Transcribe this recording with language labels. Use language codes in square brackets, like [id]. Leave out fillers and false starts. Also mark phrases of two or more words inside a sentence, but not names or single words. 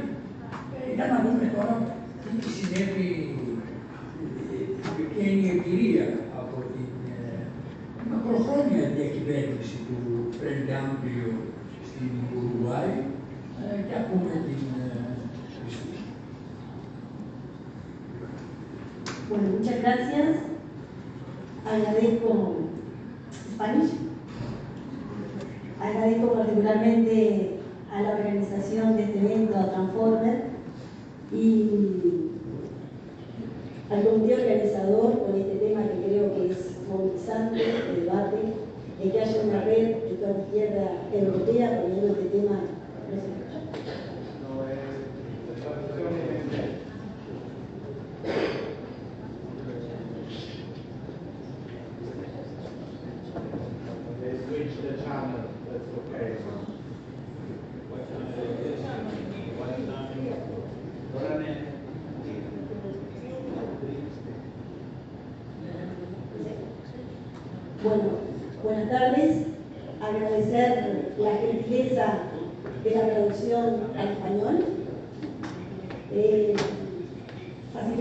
[el] Για να δούμε τώρα τι συνέβη, ποια είναι η εμπειρία από την μακροχρόνια διακυβέρνηση του Frente Amplio στην Ουρουγουάη και ακούμε την Χριστούγεννα. [es] Bueno, muchas gracias. Agradezco Spanish. Agradezco particularmente a la organización de este evento, a Transformer, y al comité organizador con este tema que creo que es movilizante, el debate, de que haya una red de toda la izquierda europea poniendo este tema. No se escucha. [en] Switch the channel, that's okay. [es] Bueno, buenas tardes. Agradecer la gentileza de la traducción al español.